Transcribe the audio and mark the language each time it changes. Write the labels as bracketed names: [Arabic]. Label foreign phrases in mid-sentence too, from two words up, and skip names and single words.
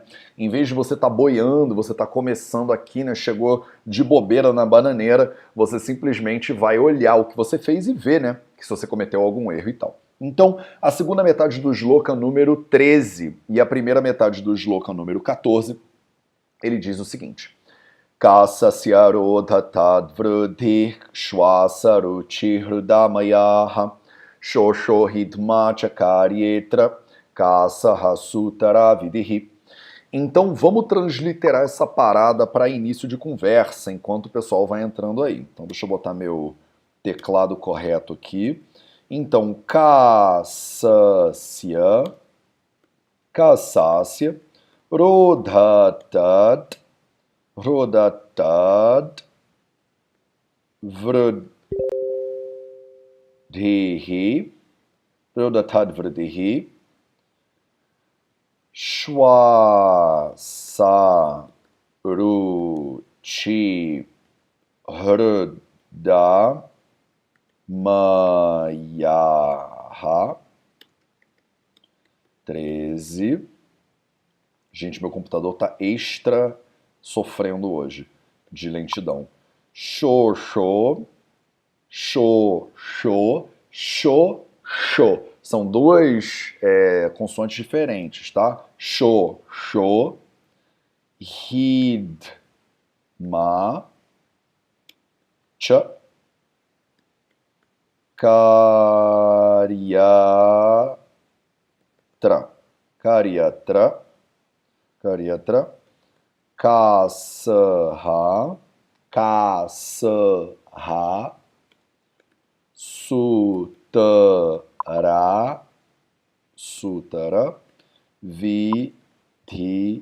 [Portuguese] Em vez de você estar boiando, você está começando aqui, né? Chegou de bobeira na bananeira, você simplesmente vai olhar o que você fez e ver, né? Que se você cometeu algum erro e tal. Então, a segunda metade do shloka número 13 e a primeira metade do shloka número 14, ele diz o seguinte: [Sanskrit] कासस्य रोधात् वृद्धिः श्वास रुचि हृदामयाः शोषो हिध्मा च कार्योऽत्र कासः सुतरा विधिः. [Portuguese] Então vamos transliterar essa parada para início de conversa, enquanto o pessoal vai entrando aí. Então deixa eu botar meu teclado correto aqui. Então, [Sanskrit] कासस्य, रोधात्, वृद्धिः, श्वास रुचि हृद् आमयाः. [Portuguese] 13. Gente, meu computador tá extra sofrendo hoje de lentidão. [Sanskrit] शोषो, शो, शो, शो, शो. [Portuguese] São duas consoantes diferentes, tá? [Sanskrit] शो, शो, हिद्, मा, च, कार्योऽत्र, कासः, सुतरा, विधि.